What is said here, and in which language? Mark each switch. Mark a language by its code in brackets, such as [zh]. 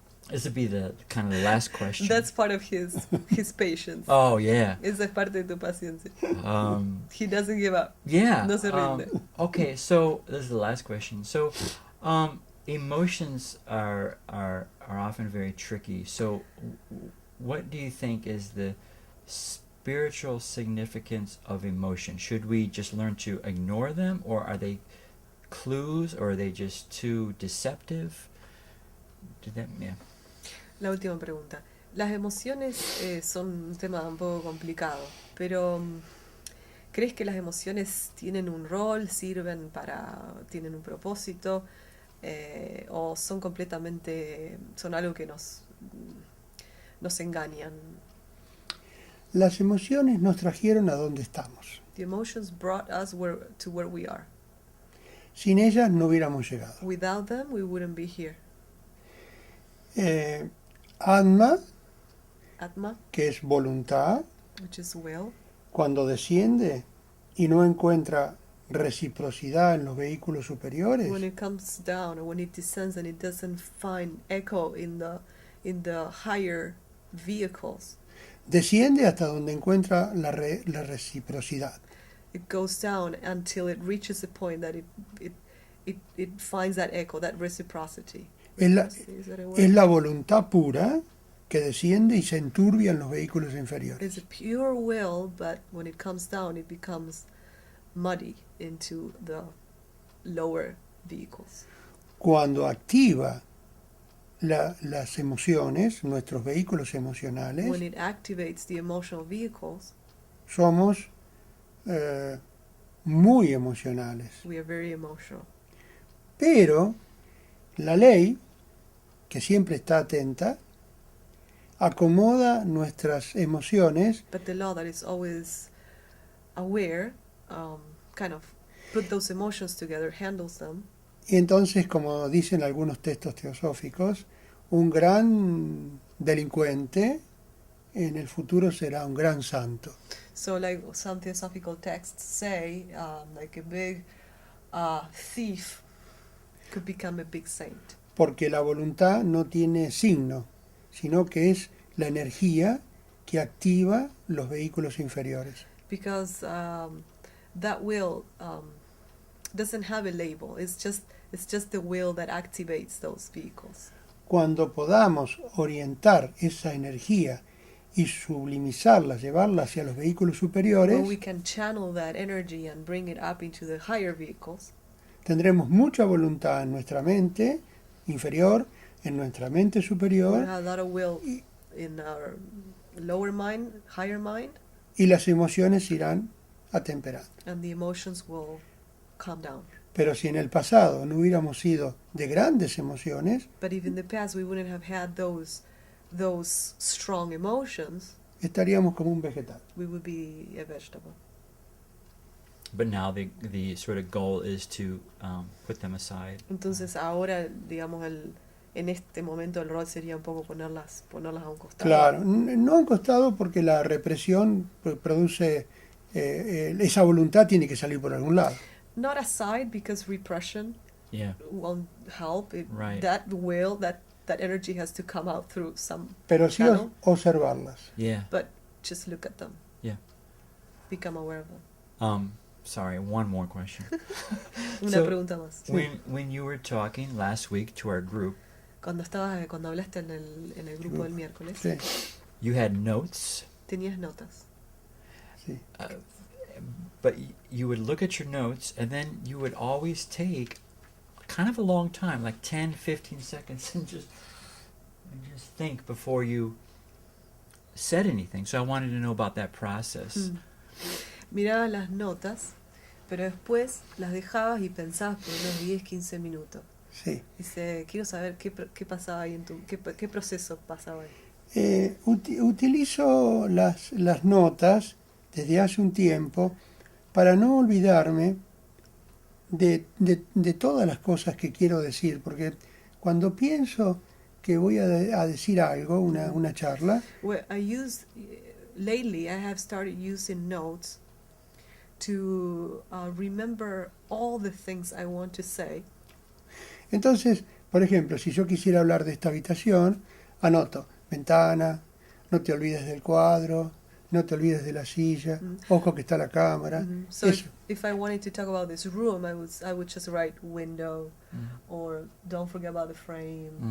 [en] this would be the kind of the last question. That's part of his patience. Oh yeah. [es] Esa es parte de tu paciencia. Um, [en] He doesn't give up. yeah. [es] No se rinde. [en] Okay, so this is the last question. So, emotions are often very tricky. So, what do you think is the spiritual significance of emotion? Should we just learn to ignore them, or are they clues, or are they just too deceptive? Yeah. [es] La última pregunta. Las emociones son un tema un poco complicado, pero ¿crees que las emociones tienen un rol, tienen un propósito, o son algo que nos engañan? Las emociones nos trajeron a donde estamos. [en] The emotions brought us to where we are. [es] Sin ellas no hubiéramos llegado. [en] Without them, we wouldn't be here. [es] Atma, [en] Atma, [es] que es voluntad, [en] which is will, [es] cuando desciende y no encuentra reciprocidad en los vehículos superiores, [en] when it comes down, or when it descends and it doesn't find echo in the higher vehicles, [es] desciende hasta donde encuentra la reciprocidad. [en] it goes down until it reaches a point that it finds that echo, that reciprocity. [es] Es la, [en] Is that a word? [es] es la voluntad pura que desciende y se enturbia en los vehículos inferiores. [en] It's a pure will, but when it comes down, it becomes muddy into the lower vehicles. [es] Cuando activa las emociones, nuestros vehículos emocionales, [en] When it activates the emotional vehicles, [es] somos muy emocionales. [en] we are very emotional. [es] Pero la ley, que siempre está atenta, acomoda nuestras emociones [en] But the law that is always aware, kind of put those emotions together, handles them. [es] y entonces, como dicen algunos textos teosóficos, un gran delincuente en el futuro será un gran santo. [en] So like some theosophical texts say, like a big thief could become a big saint. [es] Porque la voluntad no tiene signo, sino que es la energía que activa los vehículos inferiores. [en] Because that will doesn't have a label. It's just the will that activates those vehicles. [es] Cuando podamos orientar esa energía y sublimizarla, llevarla hacia los vehículos superiores, [en] When we can channel that energy and bring it up into the higher vehicles, [es] tendremos mucha voluntad en nuestra mente inferior, en nuestra mente [en] We [es] superior, [en] have a lot of will in our lower mind, higher mind, [es] y las emociones irán atemperando. [en] and the emotions will calm down. [es] Pero si en el pasado no hubiéramos sido de grandes emociones, [en] But if in the past we wouldn't have had those strong emotions, [es] estaríamos como un vegetal. [en] we would be a vegetable. But now the sort of goal is to put them aside. [es] Entonces ahora, digamos, en este momento el rol sería un poco ponerlas a un costado. Claro, no a un costado porque la represión produce, esa voluntad tiene que salir por algún lado. [en] Not aside, because repression Yeah. won't help. Right. That will, that energy has to come out through some [es] Pero sí [en] channel, [es] observarlas. [en] Yeah. but just look at them. Yeah. Become aware of them. Sorry, one more question. [es] Una [en] So, [es] pregunta más. [en] When you were talking last week to our group, [es] Cuando hablaste en el grupo del miércoles, Sí, [en] you had notes, [es] tenías notas. sí. [en] but you would look at your notes and then you would always take kind of a long time, like 10, 15 seconds, and just think before you said anything. So I wanted to know about that process. Mm. [es] Mirabas las notas, pero después las dejabas y pensabas por unos 10, 15 minutos. Sí. Dice, quiero saber qué pasaba ahí qué proceso pasaba ahí. Utilizo las notas desde hace un tiempo para no olvidarme de todas las cosas que quiero decir, porque cuando pienso que voy a decir algo, una charla, [en] Well, lately I have started using notes to remember all the things I want to say. [es] entonces, por ejemplo, si yo quisiera hablar de esta habitación, anoto ventana, no te olvides del cuadro, no te olvides de la silla, ojo que está la cámara. [en] Mhm. So [es] Eso. [en] if I wanted to talk about this room, I would just write window, or don't forget about the frame.